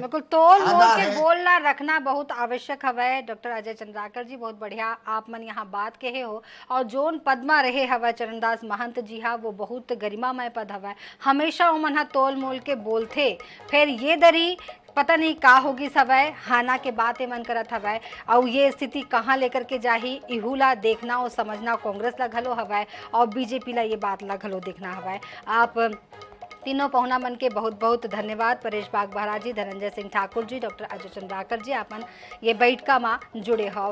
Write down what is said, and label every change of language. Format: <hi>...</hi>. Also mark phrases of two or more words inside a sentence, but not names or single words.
<hne>बिल्कुल तोल मोल के बोलना रखना बहुत आवश्यक हवे। डॉक्टर अजय चंद्राकर जी, बहुत बढ़िया आप मन यहाँ बात कहे हो। और जोन पदमा रहे हवा चरणदास महंत जी हा, वो बहुत गरिमामय पद हवा, हमेशा वो मन तोल मोल के बोलते। फिर ये दरी पता नहीं का होगी सवय हाना के बातें मन करत हवय और ये स्थिति कहाँ लेकर के जाही, इहुला देखना और समझना कांग्रेस ला घलो हवय और बीजेपी ला ये बात ला घलो देखना हवय। आप तीनों पहुना मन के बहुत बहुत धन्यवाद। परेश बागबाहरा जी, धनंजय सिंह ठाकुर जी, डॉक्टर अजय चंद्राकर जी, आपन ये बैठका में जुड़े हो।</hne>